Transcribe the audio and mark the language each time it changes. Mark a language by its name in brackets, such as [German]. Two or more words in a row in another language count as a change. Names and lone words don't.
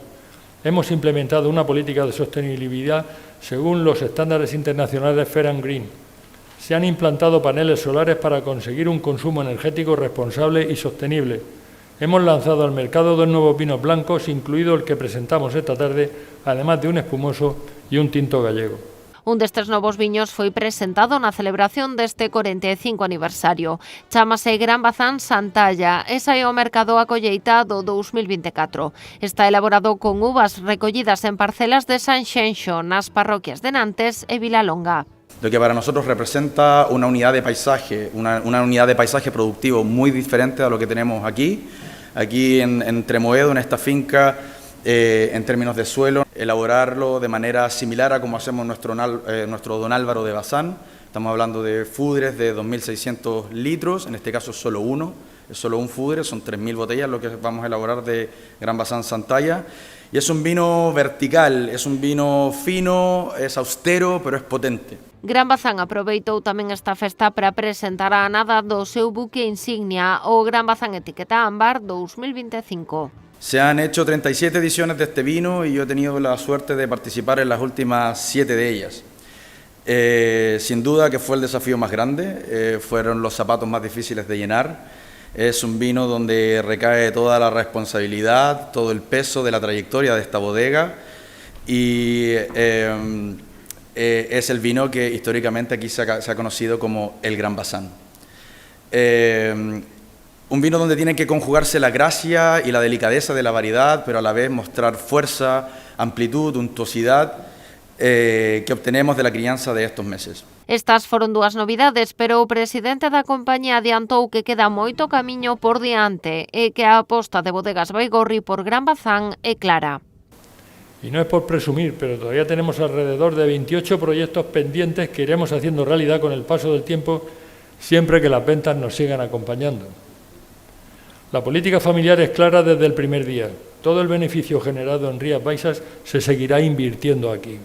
[Spanish] Hemos implementado una política de sostenibilidad según los estándares internacionales Fair and Green. Se han implantado paneles solares para conseguir un consumo energético responsable y sostenible. Hemos lanzado al mercado 2 nuevos vinos blancos, incluido el que presentamos esta tarde, además de un espumoso y un tinto gallego. [Galician] Un destes novos viños foi presentado na celebración deste 45 aniversario. Chámase Gran Bazán Santalla e sae ao mercado a colleita do 2024. Está elaborado con uvas recollidas en parcelas de Sanxenxo nas parroquias de Nantes e Vilalonga. [Spanish] Lo que para nosotros representa una unidad de paisaje, una unidad de paisaje productivo muy diferente a lo que tenemos aquí. Aquí en Tremoedo, en esta finca, en términos de suelo, elaborarlo de manera similar a como hacemos nuestro Don Álvaro de Bazán. Estamos hablando de fudres de 2.600 litros, en este caso es solo uno, es solo un fudre, son 3.000 botellas lo que vamos a elaborar de Gran Bazán Santalla. Y es un vino vertical, es un vino fino, es austero, pero es potente. [Galician] Gran Bazán aproveitou tamén esta festa para presentar a nada do seu buque insignia, o Gran Bazán Etiqueta Ámbar 2025. [Spanish] Se han hecho 37 ediciones de este vino y yo he tenido la suerte de participar en las últimas 7 de ellas. Sin duda que fue el desafío más grande, fueron los zapatos más difíciles de llenar. Es un vino donde recae toda la responsabilidad, todo el peso de la trayectoria de esta bodega y es el vino que históricamente aquí se ha conocido como el Gran Bazán. Un vino donde tiene que conjugarse la gracia y la delicadeza de la variedad, pero a la vez mostrar fuerza, amplitud, untuosidad que obtenemos de la crianza de estos meses. [Galician] Estas foron dúas novidades, pero o presidente da compañía adiantou que queda moito camiño por diante e que a aposta de Bodegas Baigorri por Gran Bazán é clara. [Spanish] Y no es por presumir, pero todavía tenemos alrededor de 28 proyectos pendientes que iremos haciendo realidad con el paso del tiempo, siempre que las ventas nos sigan acompañando. La política familiar es clara desde el primer día. Todo el beneficio generado en Rías Baixas se seguirá invirtiendo aquí.